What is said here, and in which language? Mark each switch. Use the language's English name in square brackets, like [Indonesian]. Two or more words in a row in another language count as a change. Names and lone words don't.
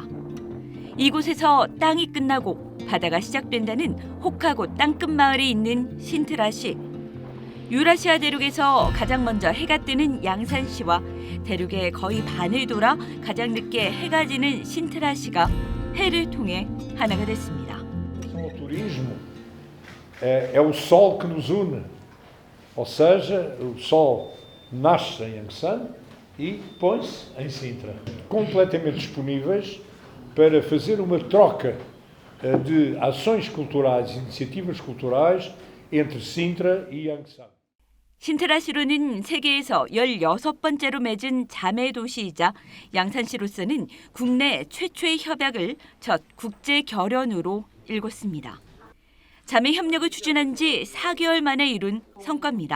[Korean] 이곳에서 땅이 끝나고 바다가 시작된다는 혹하고 땅끝 마을이 있는 신트라시. 유라시아 대륙에서 가장 먼저 해가 뜨는 양산시와 대륙의 거의 반을 돌아 가장 늦게 해가 지는 신트라시가 해를 통해 하나가 됐습니다. [Portuguese] O turismo é o sol que nos une, ou seja, o sol nasce em Ansan e põe-se em Sintra, completamente disponíveis para fazer uma troca de ações culturais, iniciativas culturais entre Sintra e Ansan. [Korean] 신트라시로는 세계에서 16번째로 맺은 자매 도시이자 양산시로서는 국내 최초의 협약을 첫 국제 결연으로 일궜습니다. 자매 협력을 추진한 지 4개월 만에 이룬 성과입니다.